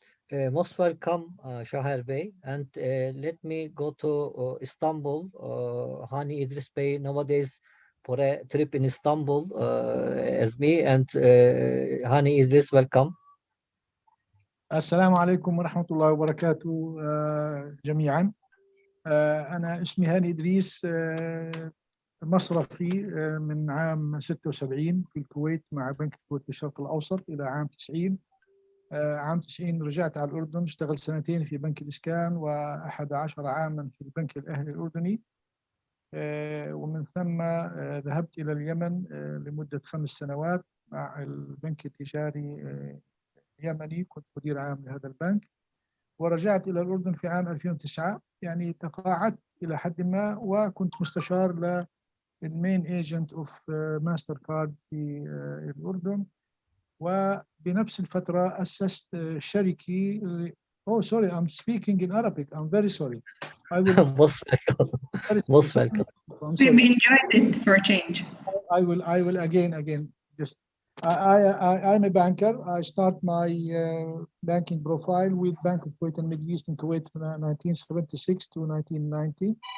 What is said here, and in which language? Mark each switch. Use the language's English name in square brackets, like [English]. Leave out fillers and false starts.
[English] Most welcome, Shahar Bey, and let me go to Istanbul. Hani Idris Bey nowadays for a trip in Istanbul as me, and Hani Idris, welcome. [Arabic] السلام عليكم ورحمة الله وبركاته جميعا. أنا اسمي هاني إدريس، مصرفي من عام 76 في الكويت مع بنك الكويت للشرق الأوسط إلى عام 90. عام 90 رجعت على الأردن، اشتغلت سنتين في بنك الإسكان و11 عاما في البنك الأهلي الأردني. ومن ثم ذهبت إلى اليمن لمدة 5 سنوات مع البنك التجاري اليمني، كنت مدير عام لهذا البنك. ورجعت إلى الأردن في عام 2009، يعني تقاعدت إلى حد ما، وكنت مستشار [English] للمين agent of master card [Arabic] في الأردن. وبنفس الفترة أسست شركة. [English] Oh, sorry, I'm speaking in Arabic. I'm very sorry. I will. Most welcome. Most welcome. I'm We've sorry. enjoyed it for a change. I will again. Just I'm a banker. I start my banking profile with Bank of Kuwait and Middle East in Kuwait from 1976 to 1990.